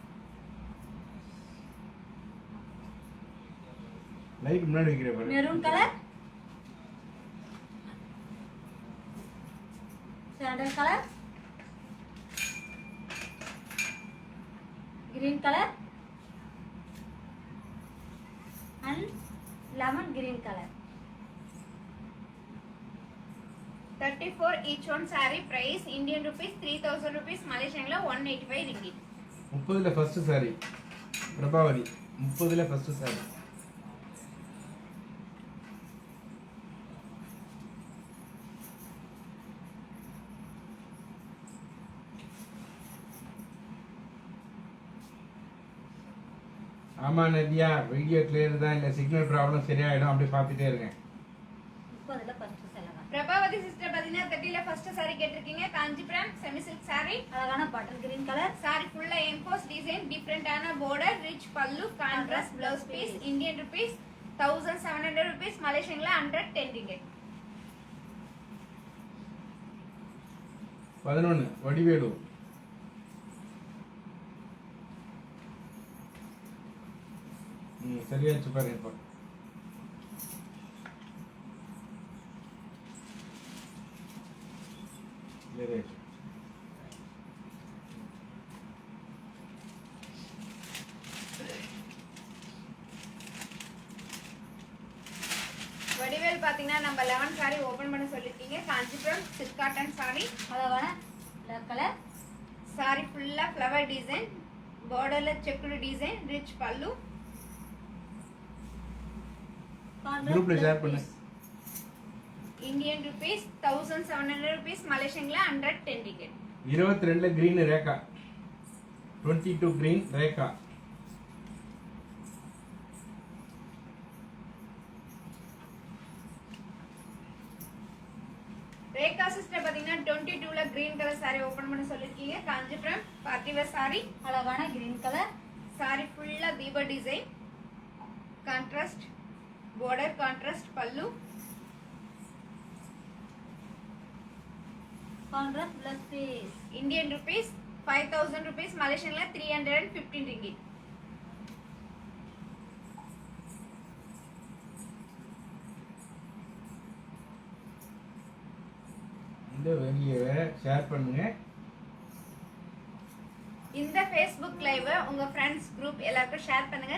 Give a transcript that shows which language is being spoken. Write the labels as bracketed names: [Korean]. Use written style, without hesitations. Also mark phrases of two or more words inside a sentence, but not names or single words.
[Tamil] லைட் முன்னாடி வைக்கிற பாரு. [English] maroon color, sandal color, green color and lemon green color. 34 each one saree price Indian rupees 3000 rupees. Malaysian 185 ringgit. [Tamil] 30ல [English] first saree [Tamil] பிரபாவதி. 30ல [English] first saree. [Tamil] ஆமா நதியா, [English] video clear [Tamil] தான், இல்ல [English] signal problem [Tamil] சரியாயிடும். அப்படி பார்த்துட்டே இருங்க. 30ல ஃபர்ஸ்ட் செலவா. பிரபாவதி சிஸ்டர் பாத்தீங்கன்னா 30ல [English] first saree [Tamil] கேட்டிருக்கீங்க. காஞ்சிபுரம் [English] semi silk saree. [Tamil] அழகான [English] bottle green color, [Tamil] saree ஃபுல்லா [English] emboss design, [Tamil] டிஃபரண்டான border, [English] rich pallu, contrast blouse piece. Indian rupees 1700 rupees. Malaysian 110 ringgit. [Tamil] 11 வடிவேலு. சரியாச்சு பாருங்க. இப்போ clear ஆயிடுச்சு. வடிவேல் பாத்தீங்கன்னா நம்ம 11 [English] saree open [Tamil] பண்ண சொல்லிருக்கீங்க. [English] காஞ்சிபுரம் silk cotton saree. [Tamil] அழகான [English] black color, saree ஃபுல்லா flower design, borderல checked design, rich pallu. [Tamil] குரூப்ல ஷேர் பண்ணு. [English] Indian rupees 1700 rupees. Malaysian 110 ringgit. [Tamil] 22ல கிரீன் ரேகா. 22 கிரீன் ரேகா. ரேகா சிஸ்டர் பாத்தீங்கன்னா 22ல [English] green color saree open [Tamil] பண்ண சொல்லிருக்கீங்க. காஞ்சிபுரம் [English] party wear saree. [Tamil] அழகான [English] green color, saree ஃபுல்லா தீப டிசைன், contrast border, contrast pallu. contrast blouse piece. Indian rupees 5000 rupees. Malaysian 315 ringgit. [Tamil] இந்த வீடியோவை ஷேர் பண்ணுங்க. இந்த [English] Facebook live [Tamil] உங்க [English] friends group [Tamil] எல்லாருக்கும் ஷேர் பண்ணுங்க.